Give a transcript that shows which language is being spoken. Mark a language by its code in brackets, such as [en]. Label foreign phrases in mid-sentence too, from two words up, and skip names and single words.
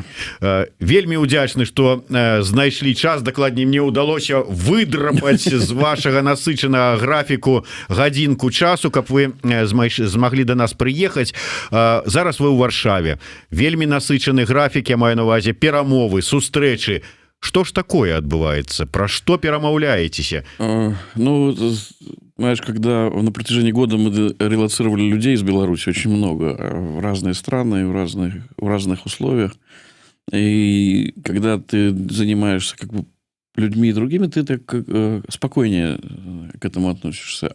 [be] Вельмі ўдзячны, што знайшлі час, дакладней мне ўдалося выдрапаць з вашага насычанага графіку гадзінку часу, каб вы змаглі да нас прыехаць. Зараз вы ў Варшаве, вельмі насычаны графік, я маю на увазе перамовы, сустрэчы. [ru] Что ж такое адбываецца? [be] Пра што перамаўляецеся? Ну, [ru] знаешь, когда на протяжении года мы релоцировали людей из Беларуси, очень много, в разные страны, в разных условиях, и когда ты занимаешься как бы людьми и другими, ты так спокойнее к этому относишься.